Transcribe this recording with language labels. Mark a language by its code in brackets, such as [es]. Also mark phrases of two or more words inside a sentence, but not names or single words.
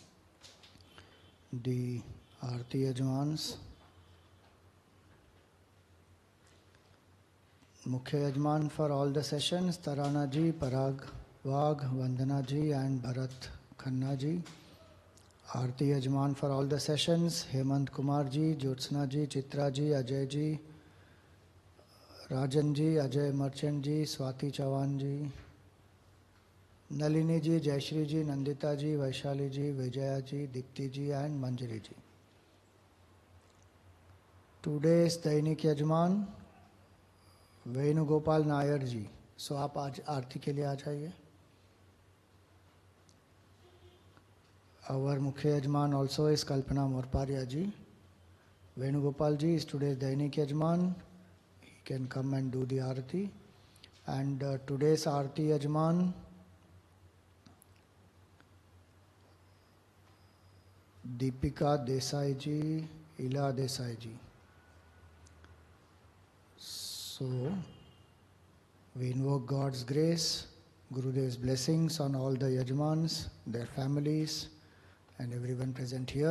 [en] the Aarti Yajmans, Mukhya Yajman for all the sessions, Tarana ji, Parag Wagh, Vandana ji and Bharat Khanna ji. Aarti Yajman for all the sessions, Hemant Kumar ji, Jyotsna ji, Chitra ji, Ajay ji, Rajan ji, Ajay Merchant ji, Swati Chavan ji, Nalini ji, Jayashri ji, Nandita ji, Vaishali ji, Vijaya ji, Dipti ji and Manjari ji. Today's Dainik Yajman, Venugopal Nair ji. [hi] So आप आज आरती के लिए आ जाइए. [en] Our Mukhya Yajman also is Kalpana Morparia ji. Venugopal ji is today's Dainik Yajman. He can come and do the Aarti. And today's Aarti Yajman, Deepika Desai ji, Ila Desai ji. So, we invoke God's grace, Gurudev's blessings on all the Yajmans, their families, and everyone present here.